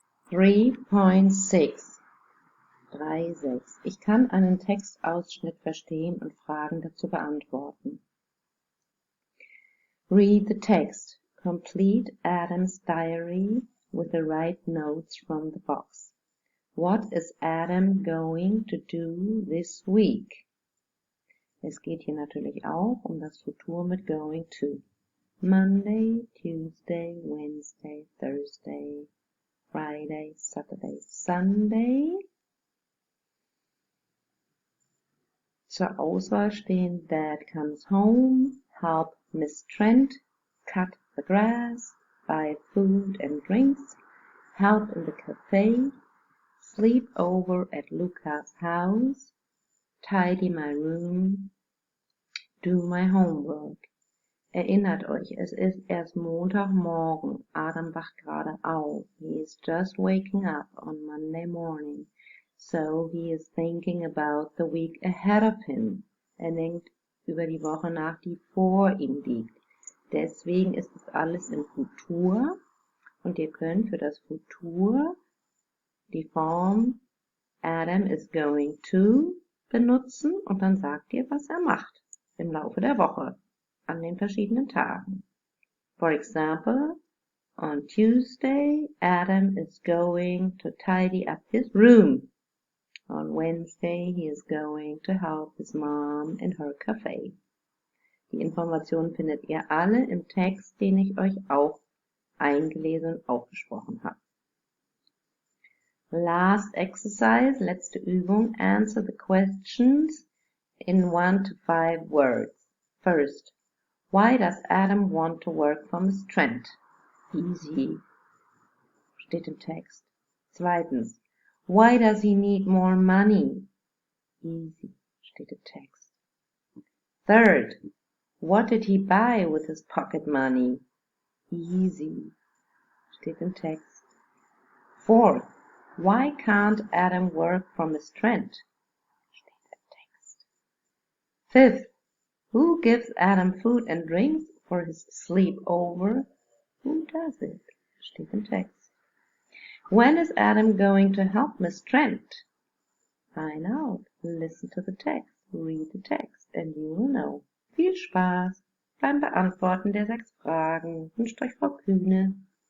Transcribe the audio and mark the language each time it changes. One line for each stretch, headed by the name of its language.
German: 3.6 3.6 Ich kann einen Textausschnitt verstehen und Fragen dazu beantworten.
English: Read the text. Complete Adam's diary with the right notes from the box. What is Adam going to do this week?
German: Es geht hier natürlich auch um das Futur mit going to.
English: Monday, Tuesday, Wednesday, Thursday, Friday, Saturday, Sunday.
German: Zur Auswahl stehen
English: Dad comes home, help Miss Trent, cut the grass, buy food and drinks, help in the cafe, sleep over at Luca's house, tidy my room, do my homework.
German: Erinnert euch, es ist erst Montagmorgen. Adam wacht gerade auf.
English: He is just waking up on Monday morning. So he is thinking about the week ahead of him.
German: Denkt über die Woche nach, die vor ihm liegt. Deswegen ist es alles im Futur. Und ihr könnt für das Futur die Form
English: Adam is going to
German: benutzen und dann sagt ihr, was er macht im Laufe der Woche an den verschiedenen Tagen.
English: For example, on Tuesday, Adam is going to tidy up his room. On Wednesday, he is going to help his mom in her cafe.
German: Die Informationen findet ihr alle im Text, den ich euch auch eingelesen und aufgesprochen habe.
English: Last exercise,
German: letzte Übung,
English: answer the questions in 1 to 5 words. First, why does Adam want to work for Miss Trent? Easy.
German: Steht im Text.
English: Zweitens, why does he need more money? Easy.
German: Steht im Text.
English: Third, what did he buy with his pocket money? Easy.
German: Steht im Text.
English: Fourth, why can't Adam work for Miss Trent?
German: Steht im Text.
English: Fifth, who gives Adam food and drinks for his sleepover? Who does it? Steht im Text. When is Adam going to help Miss Trent? Find out. Listen to the text. Read the text and you will know.
German: Viel Spaß beim Beantworten der 6 Fragen. Wünscht euch Frau Kühne.